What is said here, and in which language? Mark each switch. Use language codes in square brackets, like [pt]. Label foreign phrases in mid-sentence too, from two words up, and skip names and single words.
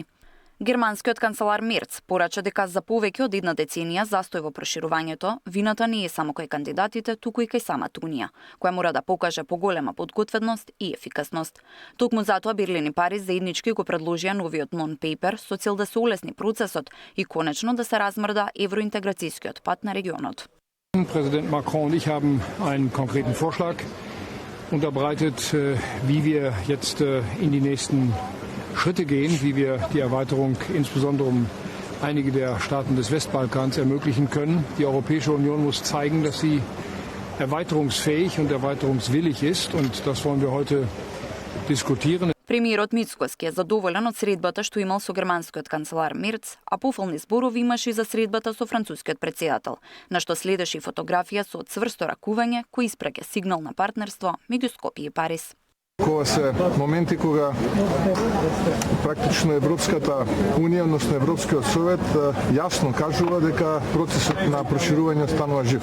[mk] Германскиот канцелар Мерц порача дека за повеќе од една деценија застој во проширувањето, вината не е само кај кандидатите, туку и кај самата Унија, која мора да покаже поголема подготвеност и ефикасност. Токму затоа Берлин и Париз заеднички го предложија новиот нон-пейпер со цел да се улесни процесот и конечно да се размрда евроинтеграцијскиот пат на регионот. [de] Präsident Macron und ich haben einen konkreten Vorschlag unterbreitet, wie wir jetzt in die nächsten Schritte gehen, wie wir die Erweiterung insbesondere einige der Staaten des Westbalkans ermöglichen können. Die Europäische Union muss zeigen, dass sie erweiterungsfähig und erweiterungswillig ist, und das wollen wir heute diskutieren. [mk] Премиерот Мицкоски е задоволен од средбата што имал со германскиот канцелар Мерц, а пофолни зборови имаше и за средбата со францускиот претседател, на што следеше и фотографија со цврсто ракување кој испраќа сигнал на партнерство меѓу Скопје и Париз. Кога се моменти кога практично Европската Унија, односно Европскиот Совет, јасно кажува дека процесот на проширување станува жив.